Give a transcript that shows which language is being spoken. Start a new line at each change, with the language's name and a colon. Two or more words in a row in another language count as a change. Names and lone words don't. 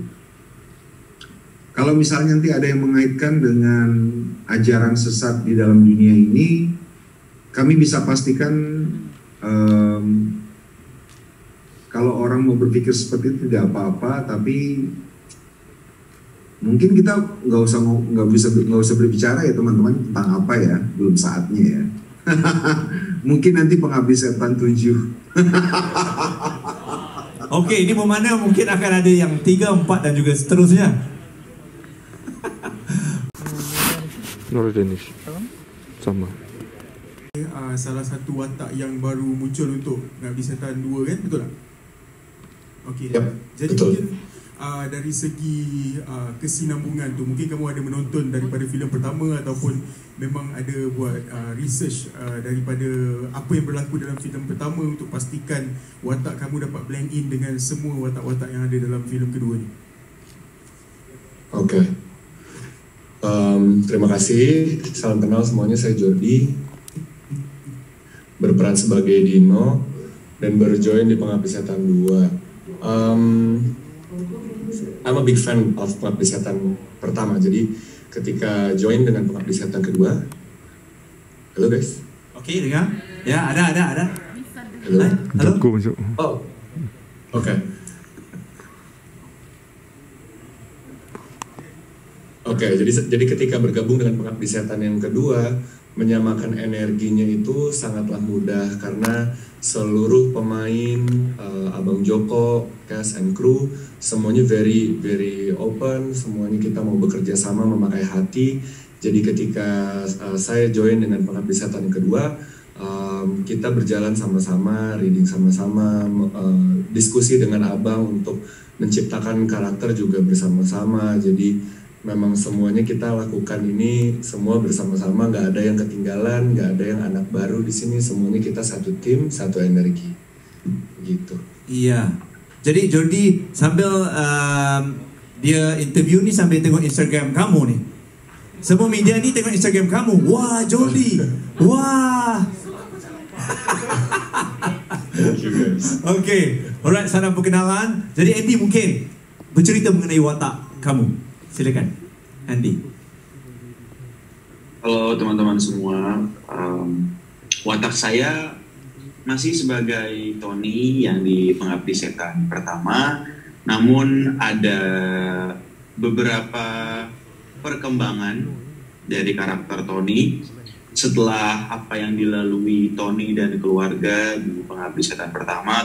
Indonesian: Kalau misalnya nanti ada yang mengaitkan dengan ajaran sesat di dalam dunia ini, kami bisa pastikan kalau orang mau berpikir seperti itu tidak apa-apa, tapi mungkin kita nggak usah berbicara ya teman-teman tentang apa ya, belum saatnya ya. Mungkin nanti Pengabdi Setan 7.
Malay: Okey, ini bermakna mungkin akan ada yang 3, 4 dan juga seterusnya. Nur Danish. Sama. Salah satu watak yang baru muncul untuk Pengabdi Setan 2 kan, betul tak? Okey. Yep, jadi betul. Mungkin dari segi kesinambungan tu, mungkin kamu ada menonton daripada filem pertama ataupun memang ada buat research daripada apa yang berlaku dalam filem pertama untuk pastikan watak kamu dapat
English: blend in
Malay: dengan semua watak-watak yang ada dalam filem kedua ni.
Indonesian: Oke. Terima kasih. Salam kenal semuanya, saya Jordi, berperan sebagai Dino dan baru join di Pengabdi Setan 2.
English: I'm a big fan of
Indonesian: Pengabdi Setan pertama, jadi ketika join dengan Pengabdi Setan kedua, halo guys. Oke, dengar? Ya, ada. Halo. Halo. Oh, oke. Oke, jadi ketika bergabung dengan Pengabdi Setan yang kedua, menyamakan energinya itu sangatlah mudah karena seluruh pemain, Abang Joko,
English: cast and crew,
Indonesian: semuanya
English: very open,
Indonesian: semuanya kita mau bekerja sama memakai hati. Jadi ketika saya join dengan Pengabdi Setan yang kedua, kita berjalan sama-sama, reading sama-sama, diskusi dengan Abang untuk menciptakan karakter juga bersama-sama. Jadi memang semuanya kita lakukan ini semua bersama-sama, nggak ada yang ketinggalan, nggak ada yang anak baru di sini, semuanya kita satu tim, satu energi, gitu.
Malay: Iya. Jadi Jordi sambil dia interview ni sambil tengok Instagram kamu ni. Semua media ni tengok Instagram kamu. Wah, Jordi. Wah. Okay. Alright, salam perkenalan. Jadi Andy mungkin bercerita mengenai watak kamu. Silakan, Andy.
Indonesian: Halo teman-teman semua, watak saya masih sebagai Tony yang di Pengabdi Setan pertama, namun ada beberapa perkembangan dari karakter Tony setelah apa yang dilalui Tony dan keluarga di Pengabdi Setan pertama.